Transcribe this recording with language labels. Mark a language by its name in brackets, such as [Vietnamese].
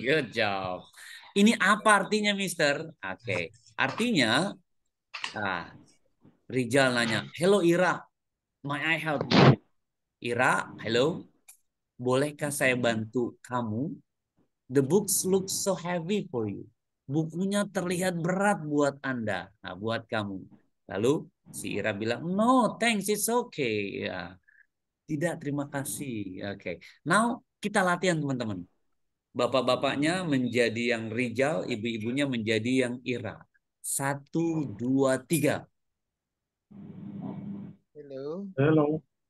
[English] good job. [Indonesian] Ini apa artinya, [English] Mister? [Indonesian] Oke, artinya, [English] Rijal [Indonesian] nanya, [English] hello Ira, may I help you? [Indonesian] Ira, hello, bolehkah saya bantu kamu? [English] The books look so heavy for you. [Indonesian] Bukunya terlihat berat buat Anda, buat kamu. Lalu si Ira bilang, [English] no, thanks, it's okay. [Indonesian] Ya. Tidak, terima kasih. Oke. Now kita latihan teman-teman. Bapak-bapaknya menjadi yang Rijal, ibu-ibunya menjadi yang Ira. 1, 2, 3. [English] hello.